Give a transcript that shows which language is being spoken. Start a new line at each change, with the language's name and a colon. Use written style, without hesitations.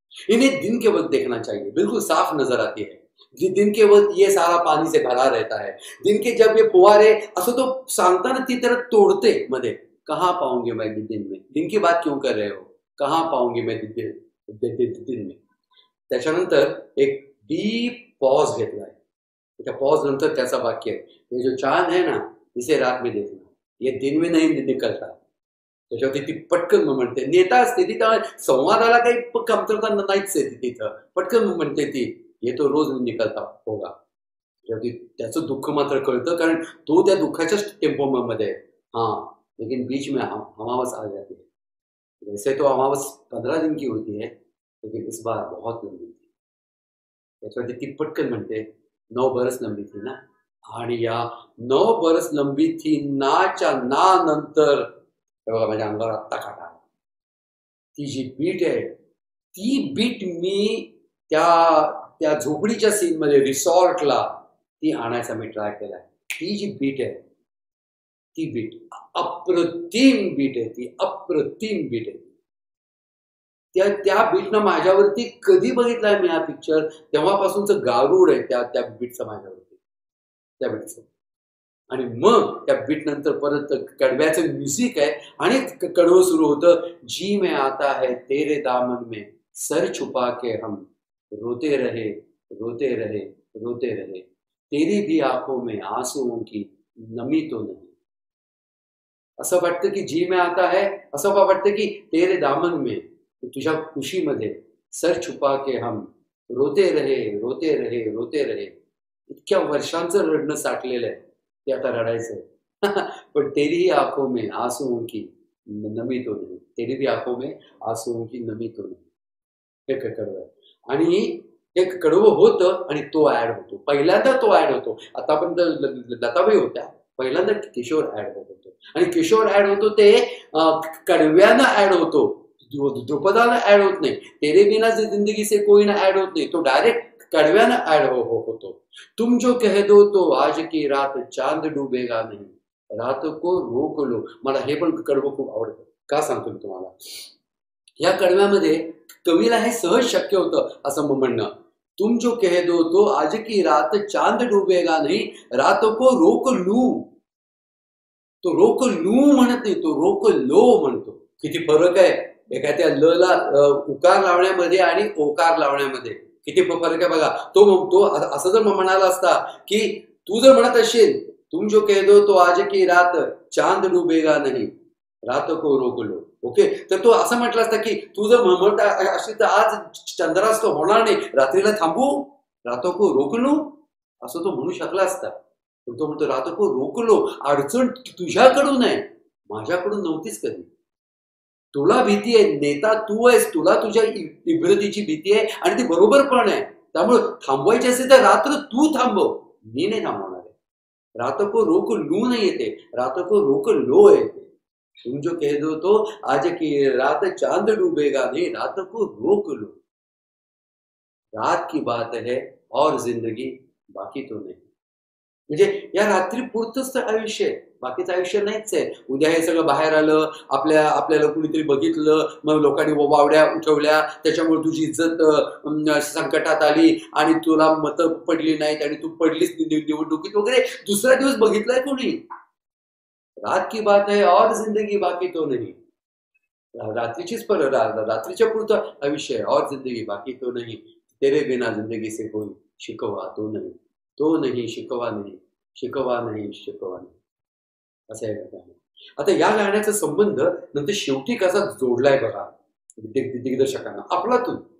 Hindi: इन्हें दिन के वक्त देखना चाहिए, बिल्कुल साफ नजर आती है. दिन के वक्त ये सारा पानी से भरा रहता है. दिन के जब ये फुवारे
Marathi: असं तो सांगताना ती तरह तोडते मध्ये,
Hindi: कहाँ पाऊंगी मैं दिन में, दिन की बात क्यों कर रहे हो, कहाँ पाऊंगी मैं दिन में.
Marathi: त्याच्यानंतर एक डीप पॉज घेतलाय. त्या पॉज नंतर त्याचा वाक्य आहे,
Hindi: ये जो चांद है ना इसे रात में देखना, ये दिन में नहीं निकलता.
Marathi: त्याच्यावरती ती पटकन म्हणते, नेता असते ती, संवादाला काही कमतरता नाहीच आहे तिथं. पटकन म्हणते ती,
Hindi: ये तो रोज निकलता होगा.
Marathi: त्याचं दुःख मात्र कळतं, कारण तो त्या दुःखाच्या टेम्पो मध्ये.
Hindi: हाँ लेकिन बीच में अमावस आ जाती है. वैसे तो अमावस 15 दिन की होती है, लेकिन इस बार बहुत लंबी थी.
Marathi: त्याच्यावरती ती पटकन म्हणते,
Hindi: 9 बरस लंबी थी ना.
Marathi: आणि या 9 बरस लंबी थी नाच्या ना नंतर बघा माझ्या अंगावर आत्ता काटा. ती जी बीट आहे, ती बीट मी त्या झोपडीच्या सीन मध्ये रिसॉर्टला ती आणायचा मी ट्राय केलाय. ती जी बीट आहे, ती बीट अप्रतिम बीट आहे, ती अप्रतिम बीट आहे. त्या बीटनं माझ्यावरती कधी बघितलाय मी हा पिक्चर, तेव्हापासूनच गारूड आहे त्या बीटचं माझ्यावरती, त्या बीटचं. आणि मग त्या बीट नंतर परत कडव्याचं म्युझिक आहे आणि कडवं सुरू होतं.
Hindi: जी में आता है तेरे दामन में सर छुपा के हम रोते रहे, रोते रहे, रोते रहे, तेरी भी आंखों में आंसुओं की नमी तो नहीं.
Marathi: असं वाटतं की
Hindi: जी में आता है,
Marathi: असं वाटतं की
Hindi: तेरे दामन में,
Marathi: तुझ्या खुशीमध्ये
Hindi: सर छुपा के हम रोते रहे,
Marathi: रोते रहे, रोते रहे. इतक्या वर्षांचं रडणं साठलेलं आहे, ते आता रडायचंय.
Hindi: पण तेरी आंखों में आंसुओं की नमी तो नहीं, तेरी भी आंखों में आंसुओं की नमी तो नहीं.
Marathi: हे कडवं आहे. आणि हे कडवं होतं आणि तो ऍड होतो. पहिल्यांदा तो ऍड होतो. आतापर्यंत लताबाई होत्या. पहिल्यांदा किशोर ऍड होत होतो आणि किशोर ऍड होतो ते कडव्यानं ऍड होतो. द्रुपदाला ऍड होत नाही.
Hindi: तेरे बिना जिंदगी से कोई
Marathi: ना ऍड होत नाही. तो डायरेक्ट कडव्यानं ऍड होतो.
Hindi: तुम जो कह दो तो आज की रात चांद डूबेगा नहीं, रात को रोक लो.
Marathi: मला हे पण कडवं खूप आवडतं. का सांगतो मी तुम्हाला? या कडव्यामध्ये कवीला हे सहज शक्य होतं असं म्हणणं.
Hindi: तुम जो कह दो तो आज की रात चांद डूबेगा नहीं, रात को रोक लू.
Marathi: तो रोक लू म्हणत नाही, तो रोक लो म्हणतो. किती फरक आहे एखाद्या ल ला उकार लावण्यामध्ये आणि ओकार लावण्यामध्ये. किती फरक आहे बघा. तो असं जर म्हणाला असता की तू जर म्हणत असेल
Hindi: तुम जो कह दो तो आज की रात चांद डूबेगा नहीं, रात को रोक लो.
Marathi: ओके, तर तो असं म्हटलं असता की तू जर म्हणत असेल तर आज चंद्रास्त होणार नाही, रात्रीला थांबू,
Hindi: रातो को रोक लो,
Marathi: असं तो म्हणू शकला असता. पण तो म्हणतो
Hindi: रातो को रोक लो.
Marathi: अडचण तुझ्याकडून आहे, माझ्याकडून नव्हतीच कधी. तुला भीती आहे, नेता तू आहेस, तुला तुझ्या इब्रतीची भीती आहे आणि ती बरोबर पण आहे. त्यामुळे थांबवायची असेल तर रात्र तू थांबव, मी नाही थांबवणार आहे. रात को रोक लू नाही येते, रात को रोक लो येते.
Hindi: तुम जो कह दो तो आज की रात चांद डूबेगा नहीं, रात को रोक लो. रात की बात है और जिंदगी बाकी तो नहीं.
Marathi: म्हणजे या रात्री पुरतच तर आयुष्य आहे, बाकीचं आयुष्य नाहीच आहे. उद्या हे सगळं बाहेर आलं, आपल्याला कुणीतरी बघितलं, मग लोकांनी वावड्या उठवल्या, त्याच्यामुळे तुझी इज्जत संकटात आली आणि तुला मतं पडली नाहीत आणि तू पडलीच निवडणुकीत वगैरे. दुसरा दिवस बघितलाय कोणी?
Hindi: रात की बात है और जिंदगी बाकी तो नहीं.
Marathi: रात्रीचीच रात्रीच्या पुरतं आयुष्य आहे,
Hindi: और जिंदगी बाकी तो नहीं. तेरे बिना जिंदगी से कोई शिकवा तो नहीं, तो नहीं शिकवा नाही, शिकवा नाही, शिकवा नाही. असं आहे गाणं.
Marathi: आता या गाण्याचा संबंध नंतर शेवटी कसा जोडलाय बघा दिग्दर्शकांना आपलातून.